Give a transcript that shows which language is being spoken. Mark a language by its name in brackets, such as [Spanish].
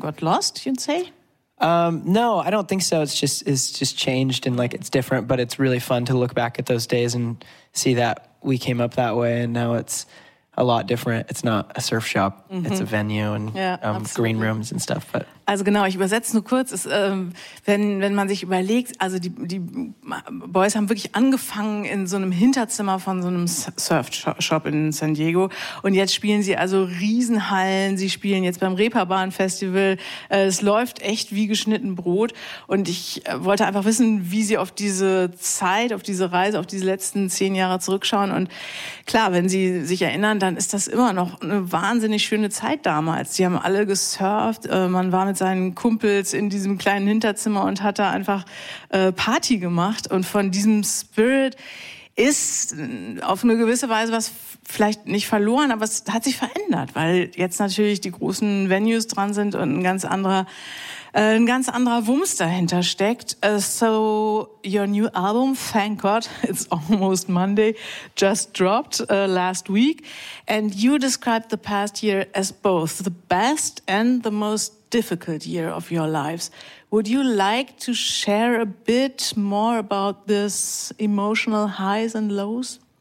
[English] got lost, you'd say. No, I don't think so. It's just changed, and like it's different. But it's really fun to look back at those days and see that we came up that way, and now it's a lot different. It's not a surf shop. Mm-hmm. It's a venue and green rooms and stuff. But [German] also genau, ich übersetze nur kurz. Es, wenn man sich überlegt, also die Boys haben wirklich angefangen in so einem Hinterzimmer von so einem Surf-Shop in San Diego. Und jetzt spielen sie also Riesenhallen. Sie spielen jetzt beim Reeperbahn-Festival. Es läuft echt wie geschnitten Brot. Und ich wollte einfach wissen, wie sie auf diese Zeit, auf diese Reise, auf diese letzten 10 Jahre zurückschauen. Und klar, wenn sie sich erinnern, dann ist das immer noch eine wahnsinnig schöne Zeit damals. Sie haben alle gesurft. Man war mit seinen Kumpels in diesem kleinen Hinterzimmer und hat da einfach Party gemacht. Und von diesem Spirit ist auf eine gewisse Weise was vielleicht nicht verloren, aber es hat sich verändert, weil jetzt natürlich die großen Venues dran sind und ein ganz anderer Wumms dahinter steckt. [English] So, your new album, Thank God It's Almost Monday, just dropped last week. And you described the past year as both the best and the most difficult year of your lives. Would you like to share a bit more about this emotional highs and lows?